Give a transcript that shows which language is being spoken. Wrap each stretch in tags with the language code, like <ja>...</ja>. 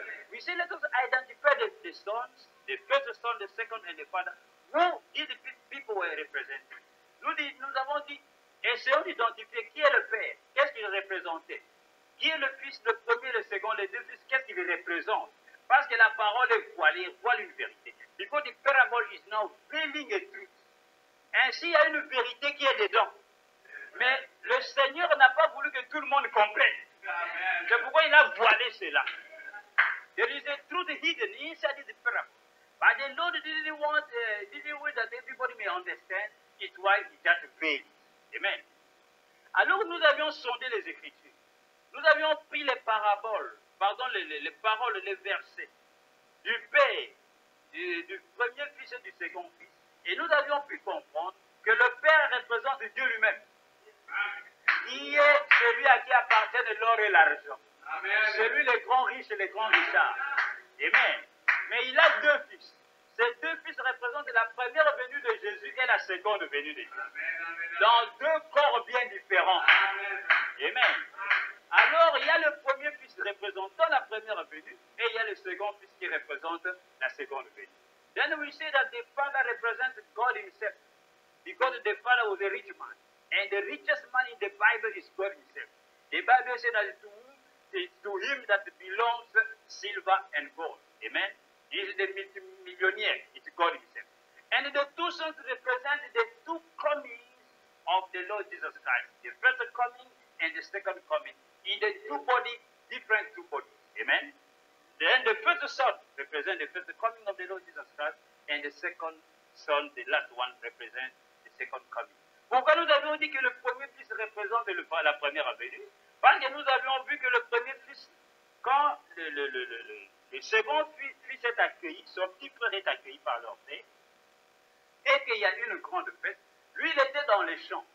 <en>We say, let us identify the sons, the first son, the second, and the father. Who these people were represented.</en> <fr>Nous avons dit, essayons d'identifier qui est le père, qu'est-ce qu'il représentait. Qui est le fils, le premier, le second, les deux fils, qu'est-ce qu'il représente. Parce que la parole est voilée, voile une vérité.</fr> <en>Because the parable is now veiling a truth.</en> <fr>Ainsi, il y a une vérité qui est dedans. Mais le Seigneur n'a pas voulu que tout le monde comprenne. C'est pourquoi il a voilé cela.</fr> <en>There is a truth hidden inside the parable. But the Lord didn't want that everybody may understand. It's why he just veiled. Amen.</en> <fr>Alors nous avions sondé les Écritures. Nous avions pris les paraboles, les paroles, les versets du Père, du premier fils et du second fils. Et nous avions pu comprendre que le Père représente Dieu lui-même. Qui est celui à qui appartiennent l'or et l'argent. Celui les grands riches et les grands richards. Amen. Mais il a deux fils. Ces deux fils représentent la première venue de Jésus et la seconde venue de Jésus. Dans deux corps bien différents. Amen. Alors, il y a le premier fils représentant la première venue et il y a le second fils qui représente la seconde venue.</fr> <en>Then we say that the Father represents God himself because the Father was a rich man. And the richest man in the Bible is God himself. The Bible says that it's to him that belongs silver and gold. Amen. He is the millionaire. It's God himself. And the two sons represent the two comings of the Lord Jesus Christ. The first coming and the second coming. In the two bodies, different two bodies. Amen. Then the first son represents the first coming of the Lord Jesus Christ. And the second son, the last one, represents the second coming.</en> <fr>Pourquoi nous avions dit que le premier fils représente la première venue? Parce que nous avions vu que le premier fils, quand le second fils est accueilli, son petit frère est accueilli par leur père, et qu'il y a une grande fête, lui il était dans les champs.</fr>